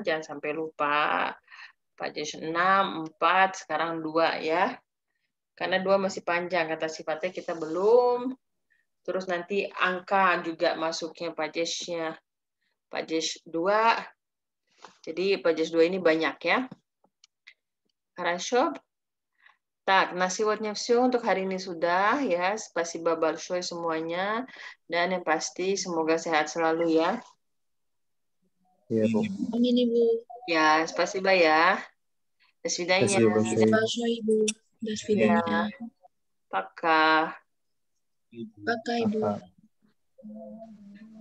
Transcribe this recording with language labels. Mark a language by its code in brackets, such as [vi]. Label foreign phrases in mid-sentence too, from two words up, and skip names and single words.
[id] Jangan sampai lupa. Pajes 6, 4, sekarang 2 ya. Karena 2 masih panjang, kata sifatnya kita belum. Terus nanti angka juga masuknya pajesnya. Pajes 2. Jadi pajes 2 ini banyak ya. [ru] Хорошо. Tak, на сегодня все [id] untuk hari ini sudah ya. [ru] Спасибо большое semuanya. [id] Dan yang pasti semoga sehat selalu ya. Iya, Bu. Amin, Ibu. Ya, [ru] spasiba ya. До свидания. Спасибо большое. Большое, Ibu. До свидания. Пока. Пока, [id] Ibu. Kakak.